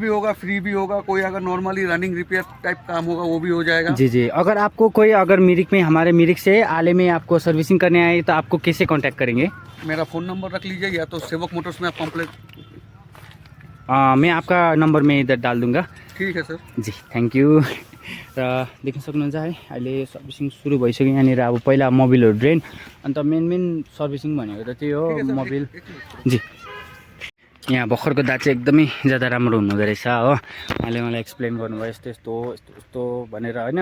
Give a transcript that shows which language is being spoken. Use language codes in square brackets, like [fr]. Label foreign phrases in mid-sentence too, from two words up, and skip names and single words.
[hi] पेड भी होगा, फ्री भी होगा, कोई अगर नॉर्मली [en] running repair [hi] टाइप काम होगा वो भी हो जाएगा। जी जी। अगर आपको कोई मिरिक में हमारे मिरिक से आले में आपको सर्विसिंग करने आए तो आपको कैसे कांटेक्ट करेंगे? मेरा फ़ोन नंबर रख लीजिए या तो सेवक मोटर्स में आप कॉम्प्लेट। मैं आपका नंबर में इधर डाल दूंगा। ठीक है सर जी, [en] thank you. [ne] र देख्न सक्नुहुन्छ है अहिले सर्भिसिङ सुरु भइसक्यो। यहाँनिर अब पहिला मोबिलहरू ड्रेन अन्त मेन सर्भिसिङ भनेको त त्यही हो मोबिल। जी, यहाँ भर्खरको दा चाहिँ एकदमै ज्यादा राम्रो हुनुहुँदो रहेछ हो। उहाँले मलाई एक्सप्लेन गर्नुभयो यस्तो भनेर होइन।